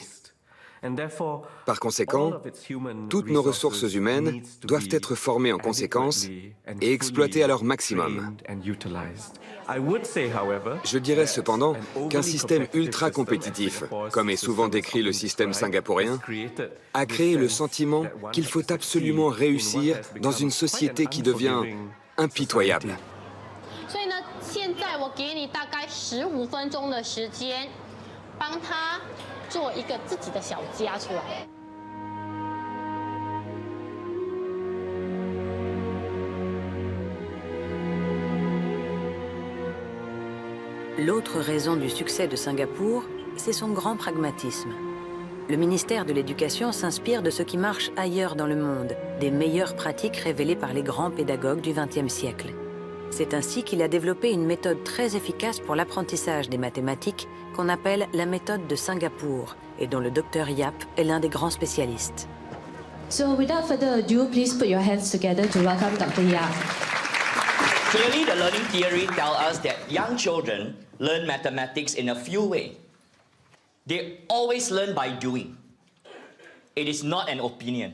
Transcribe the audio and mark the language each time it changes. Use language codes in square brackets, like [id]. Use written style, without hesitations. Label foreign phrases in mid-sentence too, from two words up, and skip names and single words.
[fr] Par conséquent, toutes nos ressources humaines doivent être formées en conséquence et exploitées à leur maximum. Je dirais cependant qu'un système ultra compétitif, comme est souvent décrit le système singapourien, a créé le sentiment qu'il faut absolument réussir dans une société qui devient impitoyable. [zh] 所以呢，现在我给你大概15分钟的时间，帮他做一个自己的小家出来。 [fr] L'autre raison du succès de Singapour, c'est son grand pragmatisme. Le ministère de l'Éducation s'inspire de ce qui marche ailleurs dans le monde, des meilleures pratiques révélées par les grands pédagogues du XXe siècle. C'est ainsi qu'il a développé une méthode très efficace pour l'apprentissage des mathématiques qu'on appelle la méthode de Singapour et dont le Dr Yap est l'un des grands spécialistes. [en] So without further ado, please put your hands together to welcome Dr. Yap. Clearly, the learning theory tells us that young children learn mathematics in a few ways. They always learn by doing. It is not an opinion.